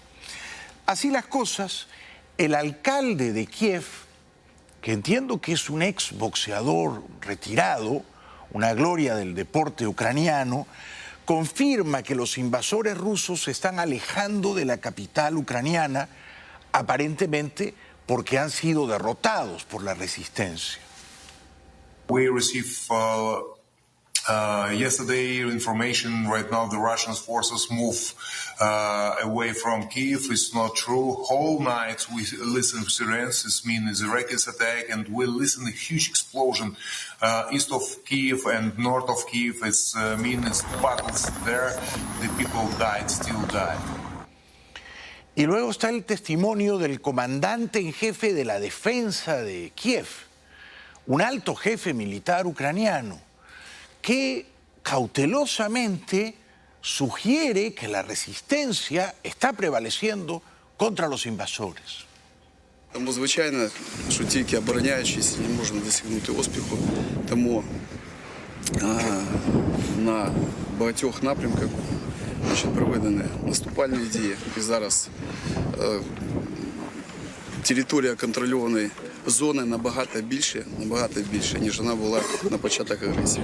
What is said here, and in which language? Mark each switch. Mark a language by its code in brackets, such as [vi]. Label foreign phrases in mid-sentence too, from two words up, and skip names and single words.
[es] Así las cosas, el alcalde de Kiev, que entiendo que es un ex boxeador retirado, una gloria del deporte ucraniano, confirma que los invasores rusos se están alejando de la capital ucraniana, aparentemente porque han sido derrotados por la resistencia. [en] We received yesterday information. Right now, the Russian forces move away from Kyiv. It's not true. Whole night we listen to sirens. This means a reckless attack, and we listen to a huge explosion east of Kyiv and north of Kyiv. It's means battles there. The people died, still die. [es] Y luego está el testimonio del comandante en jefe de la defensa de Kiev, un alto jefe militar ucraniano, que cautelosamente sugiere que la resistencia está prevaleciendo contra los invasores. [uk] Тому, звичайно, що тільки обороняючись не можна досягнути успіху, тому на багатьох напрямках проведені наступальні дії. І зараз територія контрольованої зони набагато більше, ніж вона була на початок агресії.